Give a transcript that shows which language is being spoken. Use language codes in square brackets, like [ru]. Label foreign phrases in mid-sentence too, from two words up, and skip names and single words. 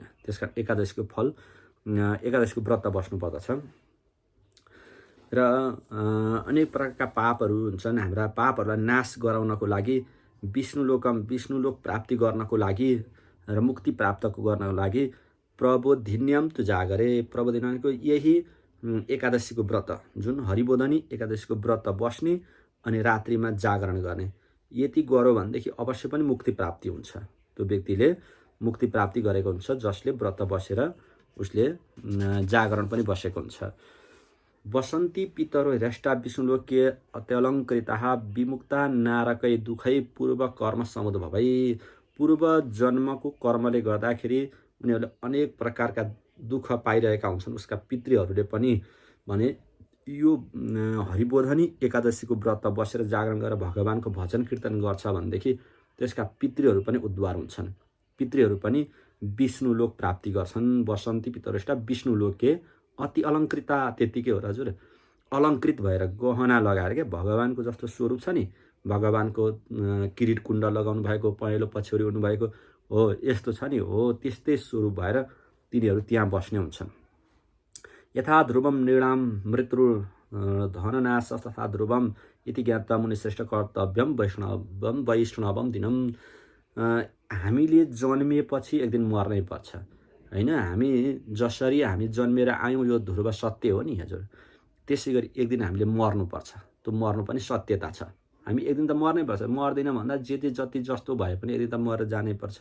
[ne] त्यसकारण एकादशीको व्रत बस्नु पर्दछ। र अनेक प्रकारका पापहरू हुन्छन्। हाम्रा पापहरूलाई नाश गराउनको लागि, विष्णुलोक प्राप्ति गर्नको लागि र मुक्ति प्राप्त गर्नको लागि [sa] प्रबोधिन्यम तु जागरे, [ne] प्रबोधिन्यको यही एकादशीको व्रत, जुन हरिबोधनी एकादशीको व्रत बस्ने अनि रात्रिमा जागरण गर्ने, यति गर्यो भनेदेखि अवश्य पनि मुक्ति प्राप्ति हुन्छ। त्यो व्यक्तिले मुक्ति प्राप्ति गरेको हुन्छ जसले व्रत बसेर उसले जागरण पनि बसेको हुन्छ। [sa] वसन्ती पितरो ह्रेष्टा विष्णुलोके अत्यलङ्कृताः विमुक्ता नारकै दुखै पूर्व कर्म समुद्भवै। [ne] पूर्व जन्मको कर्मले गर्दाखेरि उनीहरूले अनेक प्रकारका दुःख पाइरहेका हुन्छन्। उसका पितृहरूले पनि भने यो हरिबोधनी एकादशीको व्रत बसेर जागरण गरेर भगवानको भजन कीर्तन गर्छ भनेदेखि त्यसका पितृहरू पनि उद्धार हुन्छन्। पितृहरू पनि विष्णुलोक प्राप्ति गर्छन्। [sa] वसन्ती पितरष्टा विष्णुलोके अति अलङ्कृता, [ne] त्यतिकै हो हजुर। अलङ्कृत भएर गहना लगाएर क्या, भगवानको जस्तो स्वरूप छ नि, भगवानको किरीट कुण्ड लगाउनु भएको, पहेँलो पछ्यौरी उड्नु भएको हो, यस्तो छ नि, हो त्यस्तै स्वरूप भएर तिनीहरू त्यहाँ बस्ने हुन्छन्। [sa] यथा ध्रुवम नृणाम मृत्यु धननाश तथा ध्रुवम इति ज्ञाता मुनिश्रेष्ठ कर्तव्यम वैष्णवम दिनम। [ne] हामीले जन्मिएपछि एक दिन मर्नै पर्छ, होइन। हामी जसरी हामी जन्मेर आयौँ यो ध्रुव सत्य हो नि हजुर। त्यसै गरी एक दिन हामीले मर्नुपर्छ, त्यो मर्नु पनि सत्यता छ। हामी एक दिन त मर्नै पर्छ। मर्दैन भन्दा जति जस्तो भए पनि एक दिन त मरेर जानै पर्छ।